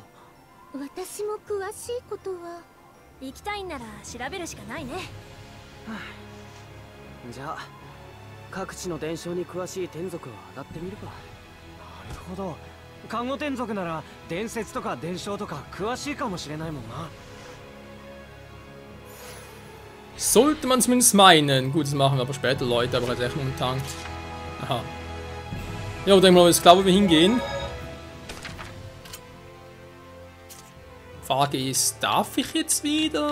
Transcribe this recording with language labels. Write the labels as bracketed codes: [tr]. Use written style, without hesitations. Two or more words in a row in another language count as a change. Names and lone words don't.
[ja] 私も詳しいことは。行きたいんなら調べるしかないね。じゃあ各地の伝承に詳しい天族を当たってみるか。なるほど。看護天族なら伝説とか伝承とか詳しいかもしれないもんな。 [de] Sollte man zumindest meinen. Gut, das machen wir aber später, Leute, aber jetzt echt momentan. Aha. Ja, aber denke mal, ist klar, wo wir hingehen. Frage ist, darf ich jetzt wieder?